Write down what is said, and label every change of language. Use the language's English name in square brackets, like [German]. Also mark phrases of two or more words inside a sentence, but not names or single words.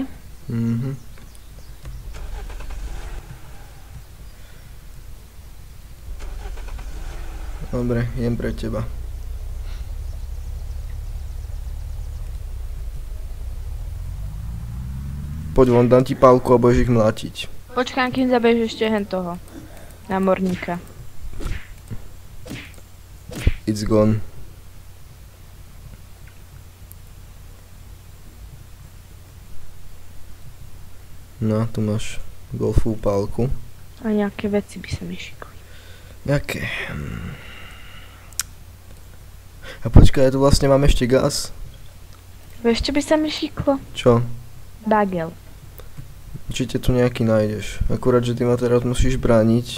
[Slovak] Mhm. Dobre, idem pre teba. Poď von, dám ti pálku a budeš ich mlátiť. Počkám, kým zabežeš ešte hen toho. Námorníka. [English] It's gone. No, [Slovak] tu máš golfovú pálku. A nejaké veci by sa mi šikli. Jaké? A počkaj, ja tu vlastne mám ešte gas. Vieš, čo by sa mi šiklo? Čo? Bagel. Určite tu nejaký nájdeš. Akurát, že ty ma teraz musíš brániť.